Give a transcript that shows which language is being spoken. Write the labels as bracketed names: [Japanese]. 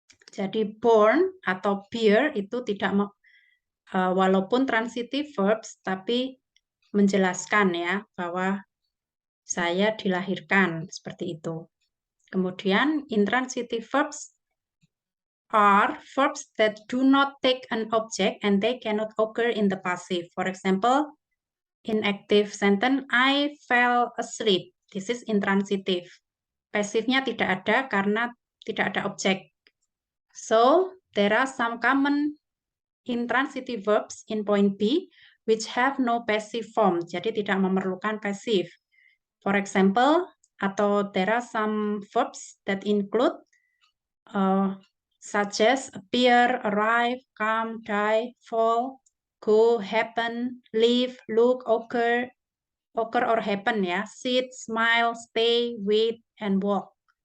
[Indonesian] Jadi born atau beer itu tidak walaupun [English] transitive verbs [Indonesian] tapi menjelaskan ya bahwa saya dilahirkan seperti itu. Kemudian [English] intransitive verbs are verbs that do not take an object and they cannot occur in the passive. For example, in active sentence, I fell asleep. This is intransitive. [Indonesian] Passivnya tidak ada karena tidak ada objek. [English] So, there are some common intransitive verbs in point B which have no passive form. [Indonesian] Jadi tidak memerlukan passive. [English] For example, [Indonesian] atau [English] there are some verbs that include such as appear, arrive, come, die, fall, go, happen, live, look, occur or happen ya, sit, smile, stay, wait, and walk.